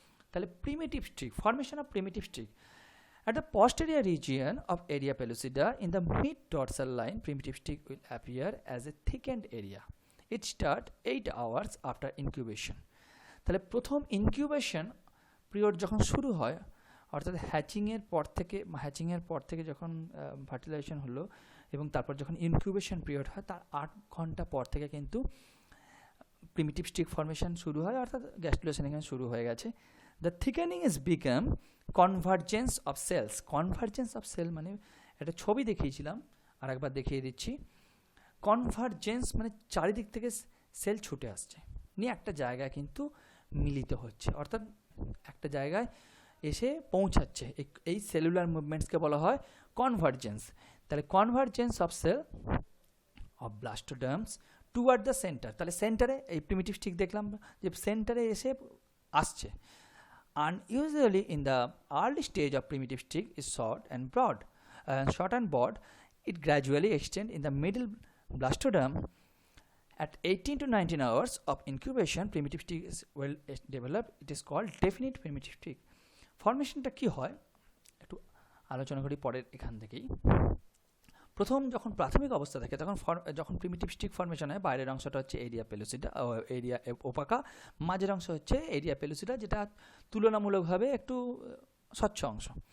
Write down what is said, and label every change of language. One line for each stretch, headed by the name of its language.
English: তাহলে primitive streak, formation of primitive streak at the posterior region of area pellucida in the mid dorsal line, primitive streak will appear as a thickened area. It starts 8 hours after incubation.
Bangla: তাহলে প্রথম incubation period যখন শুরু হয়, অর্থাৎ হ্যাচিংয়ের পর থেকে যখন fertilisation হলো এবং তারপর যখন ইনকিউবেশন পিরিয়ড হয়, তার 8 ঘন্টা পর থেকে কিন্তু প্রিমিটিভ স্ট্রিক ফর্মেশন শুরু হয়, অর্থাৎ গ্যাস্টুলেশন এখানে শুরু হয়ে গেছে।
English: The thickening is become convergence of cells. Convergence of cell
Bangla: মানে একটা ছবি দেখিয়েছিলাম, আর একবার দেখিয়ে দিচ্ছি। কনভার্জেন্স মানে চারিদিক থেকে সেল ছুটে আসছে, নিয়ে একটা জায়গায় কিন্তু মিলিত হচ্ছে, অর্থাৎ একটা জায়গায় এসে পৌঁছাচ্ছে। এই সেলুলার মুভমেন্টসকে বলা হয় কনভার্জেন্স। তাহলে
English: Convergence of cell of blastoderms toward the centre.
Bangla: তাহলে সেন্টারে এই প্রিমিটিভ স্ট্রিক দেখলাম যে সেন্টারে এসে আসছে।
English: Unusually in the early stage of primitive streak is short and broad. It gradually extends in the middle blastoderm. At 18 to 19 hours of incubation, primitive streak is well developed. It is called definite primitive streak.
Bangla: Formationটা কি হয় একটু আলোচনা করি পরের এখান থেকেই। প্রথম যখন প্রাথমিক অবস্থা থাকে তখন যখন প্রিমিটিভ স্টিক ফর্মেশন হয়, বাইরের অংশটা হচ্ছে এরিয়া পেলুসিডা, এরিয়া ওপাকা, মাঝের অংশ হচ্ছে এরিয়া পেলুসিডা, যেটা তুলনামূলকভাবে একটু স্বচ্ছ অংশ।